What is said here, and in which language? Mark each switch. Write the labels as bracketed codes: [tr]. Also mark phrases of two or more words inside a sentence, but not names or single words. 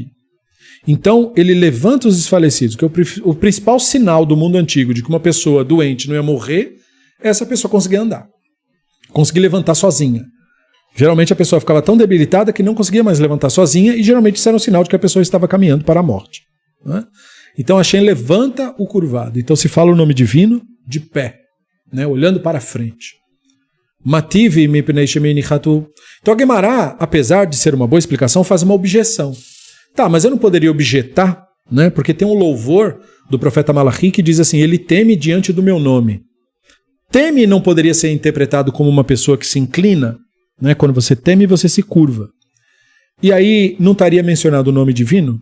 [pt] Então, ele levanta os desfalecidos, que o principal sinal do mundo antigo de que uma pessoa doente não ia morrer é essa pessoa conseguir andar. Conseguir levantar sozinha. Geralmente a pessoa ficava tão debilitada que não conseguia mais levantar sozinha e geralmente isso era um sinal de que a pessoa estava caminhando para a morte. Né? Então Hashem levanta o curvado. Então se fala o nome divino de pé, né? Olhando para frente. [he] מתיב מפני שמי נחת הוא. [pt] Então a Gemara, apesar de ser uma boa explicação, faz uma objeção. Tá, mas eu não poderia objetar, né? Porque tem um louvor do profeta Malachi que diz assim: ele teme diante do meu nome. Teme não poderia ser interpretado como uma pessoa que se inclina, né? Quando você teme, você se curva. E aí não estaria mencionado o nome divino?